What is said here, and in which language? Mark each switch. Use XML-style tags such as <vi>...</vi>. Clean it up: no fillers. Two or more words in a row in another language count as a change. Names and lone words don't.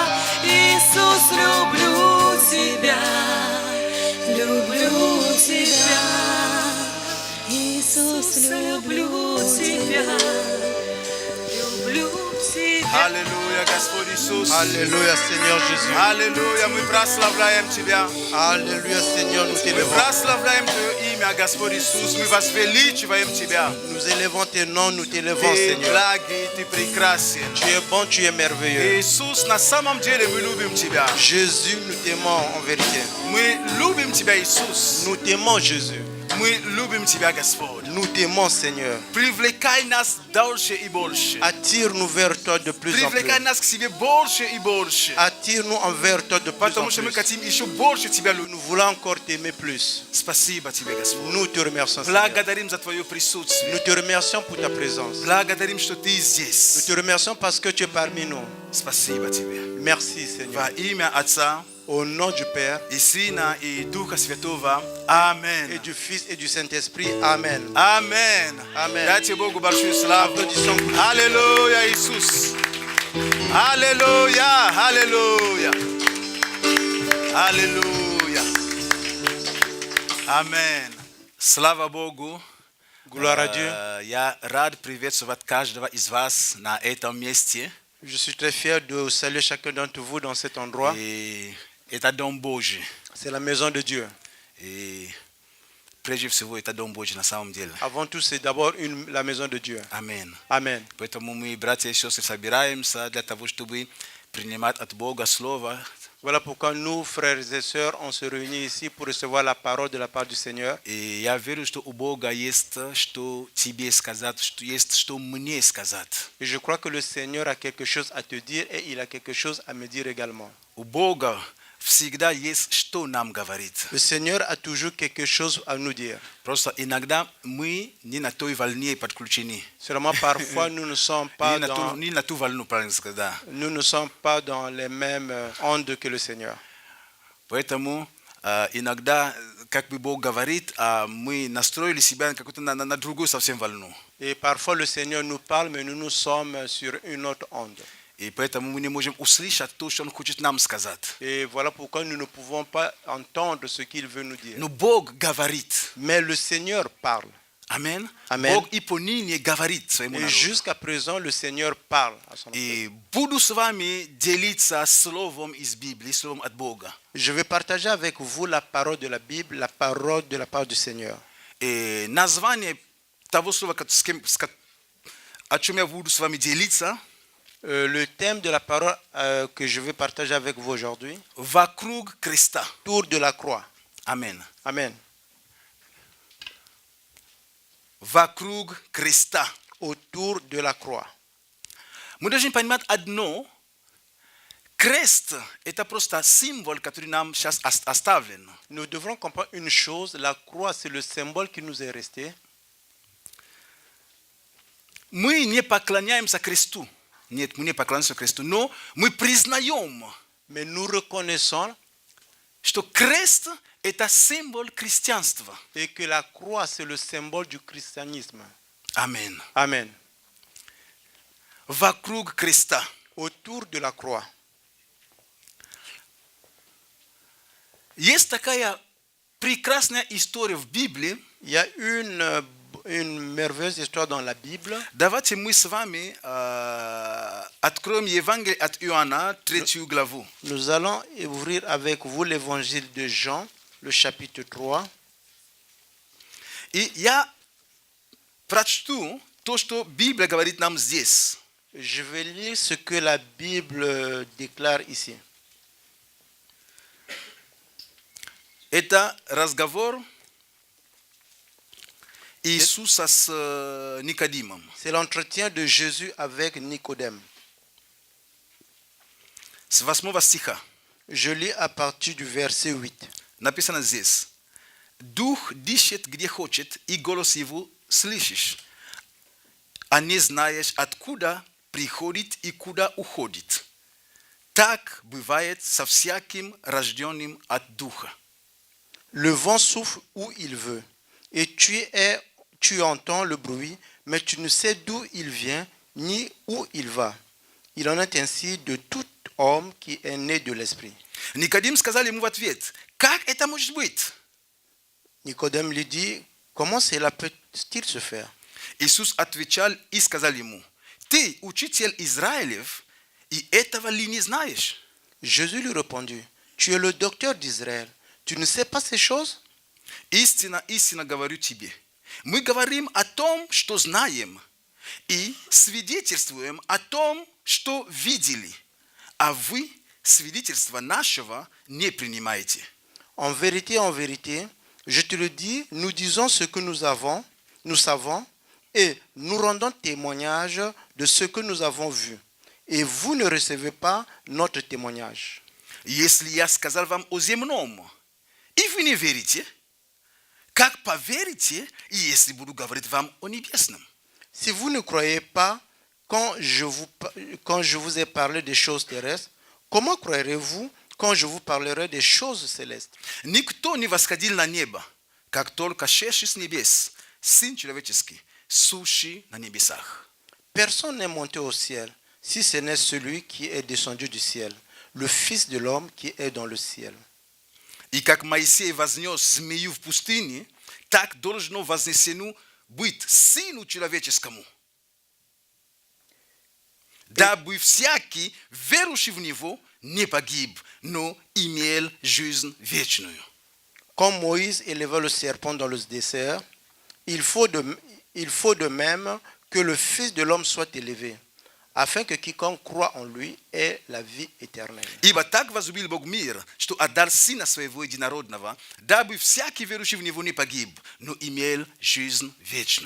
<ru>Иисус, люблю Тебя, Люблю Тебя, Иисус, люблю Тебя, люблю Тебя. Аллилуйя, Господь Иисус.</ru> <fr>Alléluia Seigneur Jésus.</fr> <ru>Аллилуйя, мы прославляем Тебя.</ru> <fr>Alléluia Seigneur, nous</fr> <ru>Мы</ru> <fr>t'élevons.</fr> <ru>прославляем Твое имя, Господь Иисус. Мы возвеличиваем Тебя.</ru> <fr>Nous élevons tes noms, nous t'élevons</fr> <ru>Ты</ru> <fr>Seigneur.</fr> <ru>благий, Ты прекрасен.</ru> <fr>Tu es bon, tu es merveilleux.</fr> <ru>Иисус, на самом деле мы любим Тебя.</ru> <fr>Jésus, nous t'aimons en vérité.</fr> <ru>Мы любим Тебя, Иисус.</ru> <fr>Nous t'aimons Jésus.</fr> <ru>Мы любим Тебя, Господь.</ru> <fr>Nous t'aimons Seigneur.</fr> <ru>Привлекай нас дальше и больше.</ru> <fr>Attire-nous vers toi de plus en plus.</fr> <ru>Привлекай нас к себе больше и больше.</ru> <fr>Attire-nous envers toi de plus en</fr> <ru>Потому что мы</ru> <fr>plus.</fr> <ru>хотим еще больше Тебя любить.</ru> <fr>Nous voulons encore t'aimer plus.</fr> <ru>Спасибо Тебе, Господь.</ru> <fr>Nous te remercions Seigneur.</fr> <ru>Благодарим за Твое присутствие.</ru> <fr>Nous te remercions pour ta présence.</fr> <ru>Благодарим, что Ты</ru> <fr>Nous</fr> <ru>здесь.</ru> <fr>te remercions parce que tu es parmi nous.</fr> <ru>Спасибо Тебе.</ru> <fr>Merci Seigneur.</fr> <ru>Во имя Отца</ru> <fr>Au nom du Père</fr> <ru>и Сына и Духа Святого.</ru> <fr>et</fr> <ru>Аминь.</ru> <fr>du Fils et du Saint-Esprit. Amen.</fr> <ru>Аминь.</ru> <fr>Amen.</fr> <ru>Дайте Богу большую славу.</ru> <fr>Applaudissons pour lui.</fr> <ru>Аллилуйя, Иисус. Аллилуйя, аллилуйя. Аллилуйя. Аминь. Слава Богу.</ru> <fr>Gloire à Dieu.</fr> <ru>Я рад приветствовать каждого из вас на этом месте.</ru> <fr>Je suis très fier de saluer chacun d'entre vous dans cet endroit.</fr> <ru>И это Дом Божий.</ru> <fr>C'est la maison de Dieu.</fr> <ru>И прежде всего это Дом Божий на самом деле.</ru> <fr>Avant tout, c'est d'abord la maison de Dieu.</fr> <ru>Аминь.</ru> <fr>Amen.</fr> <ru>Поэтому мы, братья и сестры, собираемся для того, чтобы принимать от Бога Слово.</ru> <fr>Voilà pourquoi nous, frères et sœurs, on se réunit ici pour recevoir la parole de la part du Seigneur.</fr> <ru>И я верю, что у Бога есть что тебе сказать, что есть что мне сказать.</ru> <fr>Et je crois que le Seigneur a quelque chose à te dire et il a quelque chose à me dire également.</fr> <ru>У Бога всегда есть что нам говорить.</ru> <fr>Le Seigneur a toujours quelque chose à nous dire.</fr> <ru>Просто иногда мы не на той волне подключены.</ru> <fr>Seulement parfois nous ne sommes pas dans,</fr> <ru>Не на ту волну, правильно сказать, да.</ru> <fr>nous ne sommes pas dans les mêmes ondes que le Seigneur.</fr> <ru>Поэтому иногда, как бы Бог говорит, мы настроили себя на другую совсем волну.</ru> <fr>Et parfois le Seigneur nous parle, mais nous sommes sur une autre onde.</fr> <ru>И поэтому мы не можем услышать то, что Он хочет нам сказать.</ru> <fr>Et voilà pourquoi nous ne pouvons pas entendre ce qu'il veut nous dire.</fr> <ru>Но Бог говорит.</ru> <fr>Mais le Seigneur parle.</fr> <ru>Аминь.</ru> <fr>Amen.</fr> <ru>Бог и поныне говорит своему</ru> <fr>Et</fr> <ru>народу.</ru> <fr>jusqu'à présent, le Seigneur parle à son peuple.</fr> <ru>И буду с вами делиться словом из Библии, словом от Бога.</ru> <fr>Je vais partager avec vous la parole de la Bible, la parole de la part du Seigneur.</fr> <ru>И название того слова, о чем я буду с вами делиться,</ru> <fr>Le thème de la parole que je vais partager avec vous aujourd'hui,</fr> <ru>вокруг креста.</ru> <fr>tour de la croix.</fr> <ru>Аминь.</ru> <fr>Amen.</fr> <ru>Вокруг креста.</ru> <fr>Autour de la croix.</fr> <ru>Мы должны понимать одно. Крест – это просто символ, который нам сейчас оставлен.</ru> <fr>Nous devrons comprendre une chose, la croix, c'est le symbole qui nous est resté.</fr> <ru>Мы не поклоняемся кресту. Нет, мы не поклоняемся кресту, но мы признаем,</ru> <fr>Mais nous reconnaissons</fr> <ru>что крест это символ христианства.</ru> <fr>et que la croix, c'est le symbole du christianisme. Amen. Amen.</fr> <ru>Вокруг креста.</ru> <fr>Autour de la croix.</fr> <ru>Есть такая прекрасная история в Библии.</ru> <fr>Il y a une merveilleuse histoire dans la Bible.</fr> <ru>Давайте мы с вами откроем Евангелие от Иоанна, 3 главу.</ru> <fr>Nous allons ouvrir avec vous l'évangile de Jean, le chapitre 3.</fr> <ru>И я прочту то, что Библия говорит нам здесь.</ru> <fr>Je vais lire ce que la Bible déclare ici.</fr> <ru>Это разговор Иисуса с Никодимом.</ru> <fr>C'est l'entretien de Jésus avec Nicodème.</fr> <ru>С 8 стиха.</ru> <fr>Je lis à partir du verset 8.</fr> <ru>Написано здесь. Дух дышит где хочет, и голос его слышишь, а не знаешь, откуда приходит и куда уходит. Так бывает со всяким рожденным от Духа.</ru> <fr>Le vent souffle où il veut, et tu entends le bruit, mais tu ne sais d'où il vient ni où il va. Il en est ainsi de tout homme qui est né de l'esprit.</fr> <ru>Никодим сказал ему в ответ, как это может быть?</ru> <fr>Nicodème lui dit, comment cela peut-il se faire?</fr> <ru>Иисус отвечал и сказал ему, ты учитель Израилев, и этого ли не знаешь?</ru> <fr>Jésus lui répondit, tu es le docteur d'Israël, tu ne sais pas ces choses?</fr> <ru>Истинно, истинно говорю тебе. Мы говорим о том, что знаем, и свидетельствуем о том, что видели, а вы свидетельства нашего не принимаете.</ru> <fr>En vérité, je te le dis, nous disons ce que nous savons, et nous rendons témoignage de ce que nous avons vu. Et vous ne recevez pas notre témoignage.</fr> <ru>Если я сказал вам о земном, и вы не верите, как поверите, если буду говорить вам о небесном?</ru> <fr>Si vous ne croyez pas quand je vous ai parlé des choses terrestres, comment croirez-vous quand je vous parlerai des choses célestes?</fr> <ru>Никто не восходил на небо, как только шедший с небес, Сын человеческий, сущий на небесах.</ru> <fr>Personne n'est monté au ciel, si ce n'est celui qui est descendu du ciel, le Fils de l'homme qui est dans le ciel.</fr> <ru>И как Моисей вознес змею в пустыне, так должно вознесено быть Сыну человеческому, дабы всякий, верующий в Него, не погиб, но имел жизнь вечную.</ru> <fr>Comme Moïse éleva le serpent dans le désert, il faut de même que le Fils de l'homme soit élevé, afin que quiconque croit en lui ait la vie éternelle.</fr> <ru>Ибо так возлюбил Бог мир, что отдал Сына Своего Единородного, дабы всякий, верующий в Него, не погиб, но имел жизнь вечную.</ru>